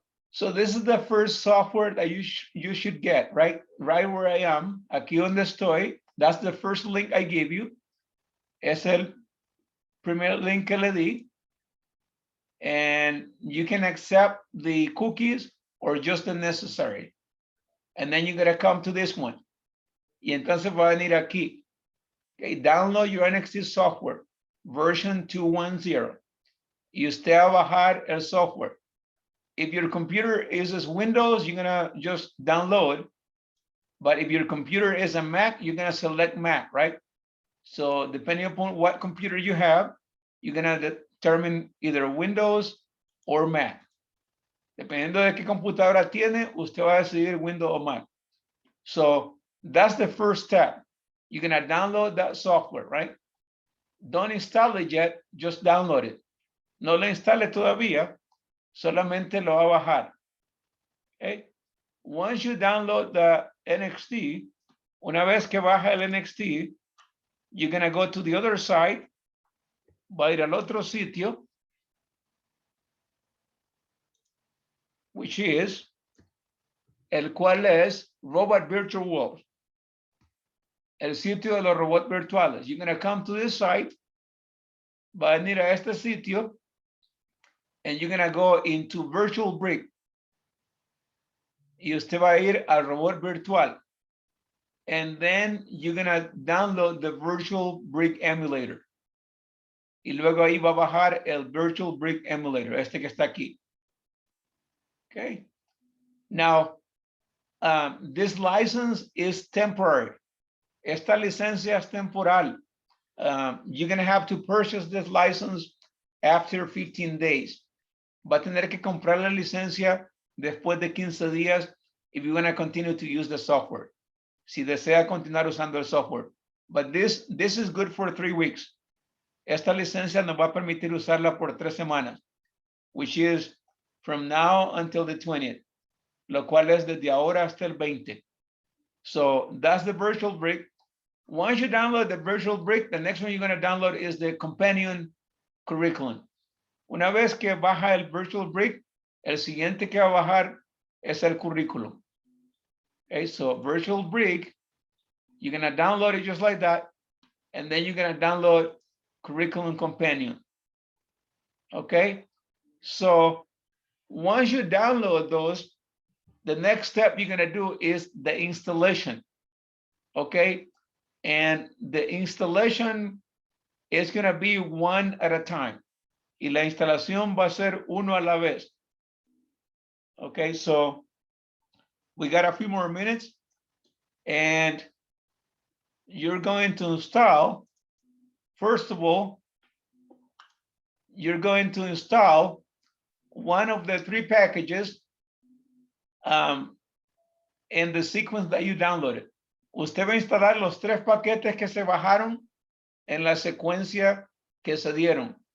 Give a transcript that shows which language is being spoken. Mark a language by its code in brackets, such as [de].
[en] So this is the first software that you should get, right? Right where I am, [es] aquí donde estoy. [en] That's the first link I gave you. [es] Es el primer link que le di. [en] And you can accept the cookies or just the necessary. And then you're gonna come to this one. [es] Y entonces va a venir aquí. [en] Okay, download your NXT software, version 210. [es] Y usted va a bajar el software. [en] If your computer uses Windows, you're gonna just download. But if your computer is a Mac, you're gonna select Mac, right? So depending upon what computer you have, you're gonna determine either Windows or Mac. [es] Dependiendo de qué computadora tiene, usted va a decidir Windows o Mac. [en] So that's the first step. You're gonna download that software, right? Don't install it yet, just download it. [es] No lo instale todavía, solamente lo va a bajar. [en] Okay? Once you download the NXT, [es] una vez que baja el NXT, [en] you're gonna go to the other side, [es] va a ir al otro sitio, [en] which is, [es] el cual es [en] Robot Virtual World. [es] El sitio de los robots virtuales. [en] You're gonna come to this site, [es] va a venir a este sitio, [en] and you're gonna go into Virtual Brick. [es] Y usted va a ir al robot virtual. [en] And then you're gonna download the Virtual Brick Emulator. [es] Y luego ahí va a bajar el Virtual Brick Emulator, este que está aquí. [en] Okay. Now, this license is temporary. [es] Esta licencia es temporal. [en] You're gonna have to purchase this license after 15 days. [es] Va a tener que comprar la licencia después de 15 días [en] if you want to continue to use the software. [es] Si desea continuar usando el software. [en] But this is good for 3 weeks. [es] Esta licencia nos va a permitir usarla por 3 semanas, [en] which is from now until the 20th, [es] lo cual es desde ahora hasta el 20. [en] So that's the virtual brick. Once you download the virtual brick, the next one you're going to download is the companion curriculum. [es] Una vez que baja el virtual brick, el siguiente que va a bajar es el currículum. [en] Okay, so virtual brick, you're going to download it just like that, and then you're going to download curriculum companion. Okay, so once you download those, the next step you're going to do is the installation. Okay, and the installation is going to be one at a time. [es] Y la instalación va a ser uno a la vez. [en] Okay, so we got a few more minutes, and you're going to install, first of all, you're going to install one of the 3 packages in the sequence that you downloaded. [es] Usted va a instalar los 3 paquetes que se bajaron en la secuencia que se dieron.